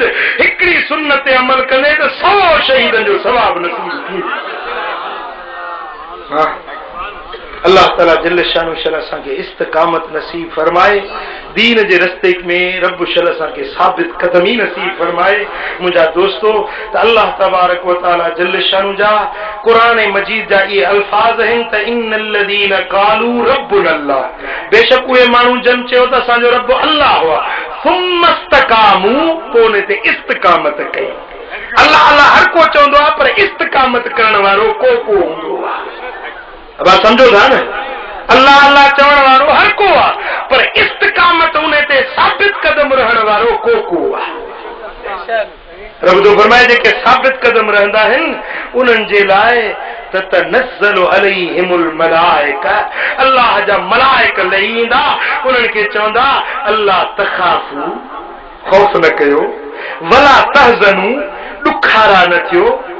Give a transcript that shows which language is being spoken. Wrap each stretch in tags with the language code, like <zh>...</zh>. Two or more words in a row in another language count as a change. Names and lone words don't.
<sd>हिकिड़ी सुन्नत ते अमल कंदे त 100 शहीदनि जो सवाब नसीब थी। अल्लाह ताला</sd> <ar>جل شانه</ar> <sd>शल असांखे इस्तिक़ामत नसीब फरमाए, दीन जे रस्ते में रब शल असांखे साबित कदमी नसीब फरमाए। मुंहिंजा दोस्तो, त अल्लाह</sd> <ar>تبارك وتعالى جل شانه</ar> <sd>जा क़ुरान मजीद जा इहे अल्फाज़ आहिनि त</sd> <ar>إن الذين قالوا ربنا الله,</ar> <sd>बेशक उहे माण्हू जन चयो त असांजो रब अल्लाह हुआ,</sd> <ar>ثم استقاموا,</ar> <sd>पोइ उन ते इस्तिक़ामत कई। अल्लाह अल्लाह हर को चवंदो आहे, पर इस्तिक़ामत करण वारो को हूंदो आहे।</sd> <ur>اب آپ سمجھو</ur> <sd>था न, अल्लाह अल्लाह चवण वारो हर को आहे, पर इस्तिक़ामत उन ते साबित कदम रहण वारो को आहे। रब तो फरमाए जेके साबित कदम रहंदा आहिनि उन्हनि जे लाइ</sd> <ar>تتنزل عليهم الملائكة,</ar> <sd>अल्लाह जा मलाइक लही ईंदा, उन्हनि खे चवंदा</sd> <ar>ألا تخافوا,</ar> <sd>खौफ़ न कयो,</sd> <ar>ولا تحزنوا,</ar> <sd>ॾुखारा न थियो।</sd>